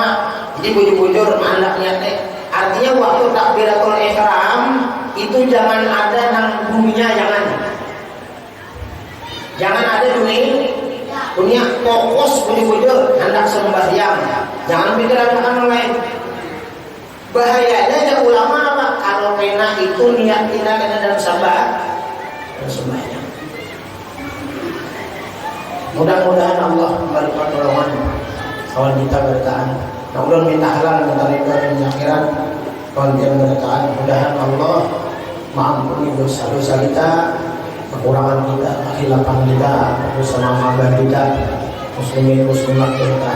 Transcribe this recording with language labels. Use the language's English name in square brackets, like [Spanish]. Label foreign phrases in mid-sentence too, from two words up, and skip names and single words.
[Banjar] Jadi bujur-bujur mandak niat Artinya waktu [Arabic] تكبيرة الإحرام [Banjar] itu jangan ada nang dunia, jangan ada dunia fokus bujur-bujur hendak sembahyang, jangan pikiran lain. [Indonesian] Bahayanya yang ulama apa? Kalau kena itu niat kita dalam sembahyang. Mudah-mudahan Allah memberi pertolongan kawan kita bertahan. Mudah minta halal, minta ridho dan akhirat. Kalau dia bertahan, mudahan Allah mengampuni dosa-dosa kita, kekurangan kita, kehilapan kita, bersama maba kita, muslimin muslimat bertahan.